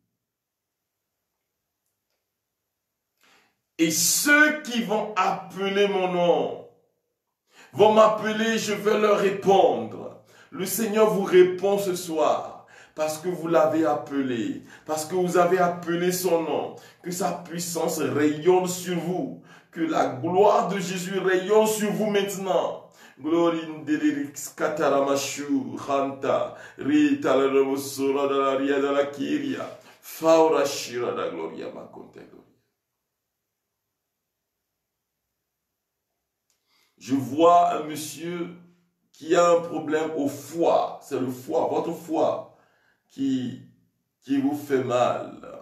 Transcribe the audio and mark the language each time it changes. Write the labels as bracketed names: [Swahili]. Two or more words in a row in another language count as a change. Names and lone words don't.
[French] Et ceux qui vont appeler mon nom vont m'appeler, je vais leur répondre. » Le Seigneur vous répond ce soir. Parce que vous l'avez appelé, parce que vous avez appelé son nom, que sa puissance rayonne sur vous, que la gloire de Jésus rayonne sur vous maintenant. Glory ndelirix kataramashu khanta rita la remosora de la ria de la kiria faura shira da gloria makonte. Je vois un monsieur qui a un problème au foie, c'est le foie, votre foie. Qui vous fait mal.